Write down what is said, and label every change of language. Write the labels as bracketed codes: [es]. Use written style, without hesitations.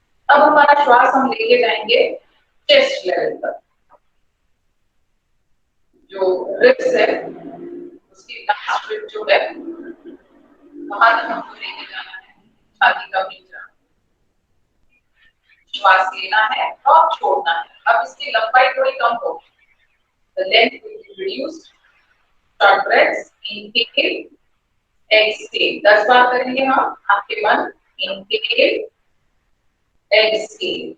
[hi] अब हमारा श्वास हम लेके जाएंगे चेस्ट लेवल पर, जो रिब्स है उसकी लास्ट रिब जो है वहां तक हमको लेके जाना है, छाती का पिंजरा। श्वास लेना है और छोड़ना है। अब इसकी लंबाई थोड़ी कम होगी, [en] the length will be reduced. Short breaths, inhale, exhale. [hi] 10 बार करेंगे हम, आपके मन, [en] inhale, exhale.